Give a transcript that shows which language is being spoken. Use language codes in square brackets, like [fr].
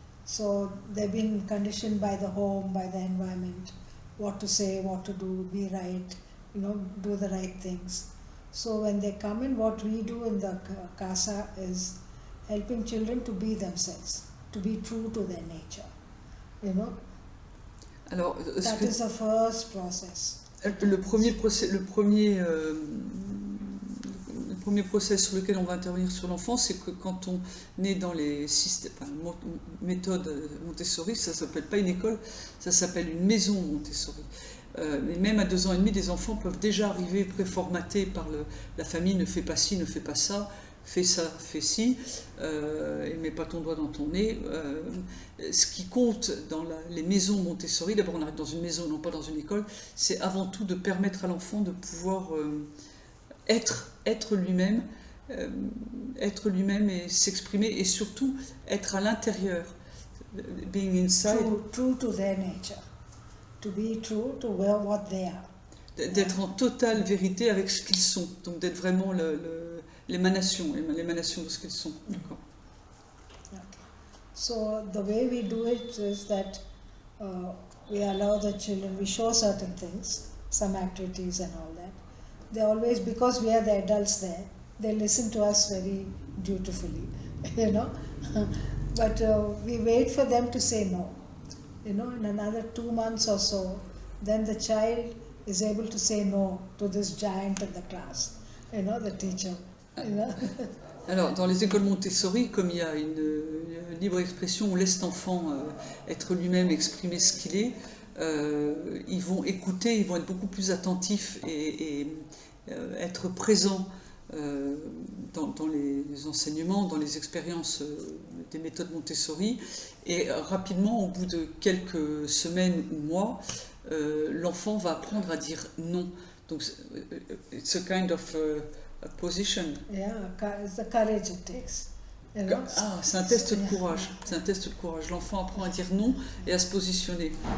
[en] So they've been conditioned by the home, by the environment, what to say, what to do, be right, you know, do the right things. So when they come in, what we do in the casa is helping children to be themselves, to be true to their nature, you know. [fr] Alors, [en] That is the first process. [fr] Le premier process sur lequel on va intervenir sur l'enfant, c'est que quand on est dans les méthodes Montessori, ça ne s'appelle pas une école, ça s'appelle une maison Montessori. Mais même à 2 ans et demi, des enfants peuvent déjà arriver préformatés par la famille, ne fais pas ci, ne fais pas ça, fais ça, fais ci, et mets pas ton doigt dans ton nez. Ce qui compte dans les maisons Montessori, d'abord on arrive dans une maison, non pas dans une école, c'est avant tout de permettre à l'enfant de pouvoir être lui-même et s'exprimer, et surtout être à l'intérieur, [en] being inside. True to their nature, to be true to what they are. [fr] D'être en totale vérité avec ce qu'ils sont, donc d'être vraiment l'émanation de ce qu'ils sont. D'accord. [en] Okay. So the way we do it is that we allow the children, we show certain things, some activities and all that. They always, because we are the adults there, they listen to us very dutifully, you know. But we wait for them to say no. You know, in another 2 months or so, then the child is able to say no to this giant in the class, you know, the teacher. You know? [fr] Alors, dans les écoles Montessori, comme il y a une libre expression, on laisse l'enfant être lui-même, exprimer ce qu'il est, ils vont écouter, ils vont être beaucoup plus attentifs et être présents dans les enseignements, dans les expériences des méthodes Montessori. Et rapidement, au bout de quelques semaines ou mois, l'enfant va apprendre à dire non. [en] Donc, it's a kind of a position. Yeah, it's the courage it takes. You know? [fr] Ah, c'est un test de courage. C'est un test de courage. L'enfant apprend à dire non et à se positionner.